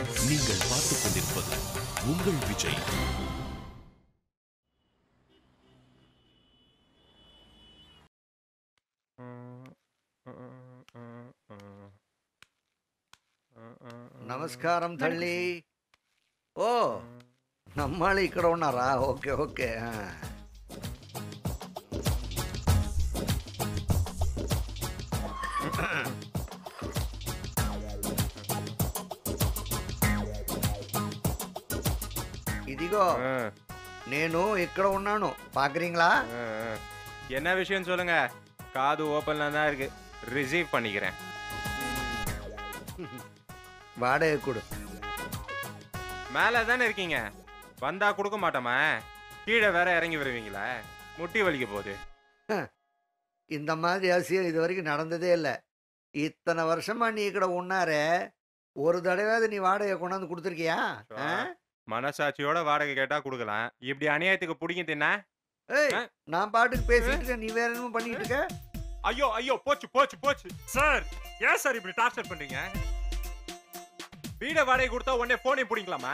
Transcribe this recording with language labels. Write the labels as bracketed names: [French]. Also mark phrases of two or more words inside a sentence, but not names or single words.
[Tamil] நீங்கள் பார்த்துக் கொண்டிருப்பது உங்கள் விஜய். [Telugu] నమస్కారం తల్లి. ఓ నమ్మాలి ఇక్కడ ఉన్నారా? ఓకే ఓకే. ఇదిగో నేను ఇక్కడ ఉన్నాను, [Tamil] பாக்குறீங்களா? என்ன விஷயம் சொல்லுங்க. காது ஓப்பன்ல தான் இருக்கு, ரிசீவ் பண்ணிக்கிறேன். வாடகை கொடு. மேல தானே இருக்கீங்க, வந்தா கொடுக்க மாட்டோமா? கீழே வேற இறங்கி வருவீங்களா? முட்டி வலிக்க போகுது. இந்த மாதிரி அதிசயம் இது வரைக்கும் நடந்ததே இல்லை. இத்தனை வருஷமா நீ [Telugu] ఇక్కడ ఉన్నారే, [Tamil] ஒரு தடவையாவது நீ வாடகை கொண்டாந்து கொடுத்துருக்கியா? மனசாட்சியோட வாடகை கேட்டா கொடுக்கலாம். இப்படி அநியாயத்துக்கு பிடிக்கும் தின்னா? ஏய், நான் பாட்டுக்கு பேசிட்டு இருக்கேன், நீ வேற என்னமோ பண்ணிட்டு இருக்க. ஐயோ ஐயோ, போச்சு போச்சு போச்சு. சார், ஏன் சார் இப்படி டார்ச்சர் பண்றீங்க? வீட வாடகை கொடுத்தா உடனே போனே பிடிக்கலாமா?